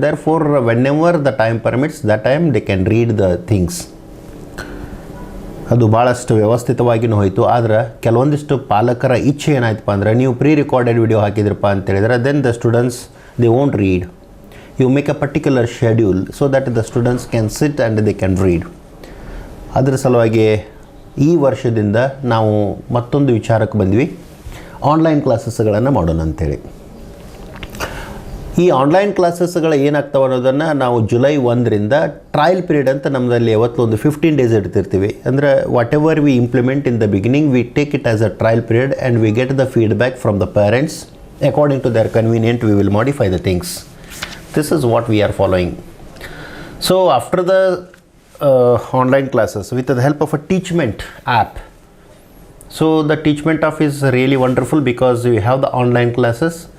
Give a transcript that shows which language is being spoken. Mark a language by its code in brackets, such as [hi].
[en] Therefore, whenever the time permits, that time they can read the things. [kn] ಅದು ಭಾಳಷ್ಟು ವ್ಯವಸ್ಥಿತವಾಗಿಯೂ ಹೋಯಿತು. ಆದರೆ ಕೆಲವೊಂದಿಷ್ಟು ಪಾಲಕರ ಇಚ್ಛೆ ಏನಾಯ್ತಪ್ಪ ಅಂದರೆ, ನೀವು ಪ್ರೀ ರೆಕಾರ್ಡೆಡ್ ವಿಡಿಯೋ ಹಾಕಿದ್ರಪ್ಪ ಅಂತೇಳಿದ್ರೆ [en] Then the students they won't read. You make a particular schedule so that the students can sit and they can read. [kn] ಅದರ ಸಲುವಾಗಿ ಈ ವರ್ಷದಿಂದ ನಾವು ಮತ್ತೊಂದು ವಿಚಾರಕ್ಕೆ ಬಂದ್ವಿ, ಆನ್ಲೈನ್ ಕ್ಲಾಸಸ್ಗಳನ್ನು ಮಾಡೋಣ ಅಂಥೇಳಿ. ಈ ಆನ್ಲೈನ್ ಕ್ಲಾಸಸ್ಗಳು ಏನಾಗ್ತವೆ ಅನ್ನೋದನ್ನು ನಾವು ಜುಲೈ 1ರಿಂದ ಟ್ರಯಲ್ ಪೀರಿಯಡ್ ಅಂತ ನಮ್ಮದಲ್ಲಿ ಯಾವತ್ತೊಂದು 15 days ಇಡ್ತಿರ್ತೀವಿ. [en] ಅಂದರೆ what ever we implement in the beginning we take it as a trial period and we get the feedback from the parents. According to their convenient we will modify the things. This is what we are following. So after the online classes with the help of a teachment app. So the teachment of is really wonderful because we have the online classes.